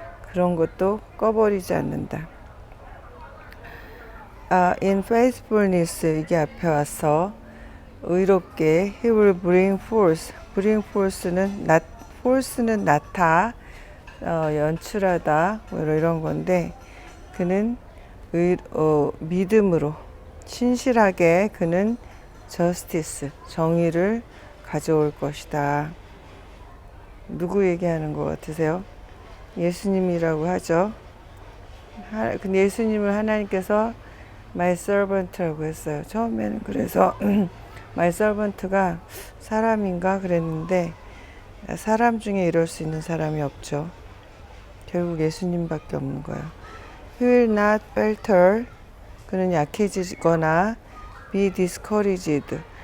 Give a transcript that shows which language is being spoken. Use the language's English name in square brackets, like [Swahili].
[Korean] 그런 것도 꺼버리지 않는다. [English] In faithfulness, [Korean] 이게 앞에 와서 의롭게 [English] he will bring forth. bring forth [Korean] 는 forth는 나타, 연출하다 뭐 이런 건데, 그는 믿음으로 신실하게 그는 justice, 정의를 가져올 것이다. 누구 얘기하는 것 같으세요? 예수님이라고 하죠. 근데 예수님을 하나님께서 [English] my servant [Korean] 라고 했어요. 처음에는 그래서 [English] my servant [Korean] 가 사람인가 그랬는데, 사람 중에 이럴 수 있는 사람이 없죠. 결국 예수님밖에 없는 거예요. [English] He will not falter, [Korean] 그는 약해지거나 [English] be discouraged.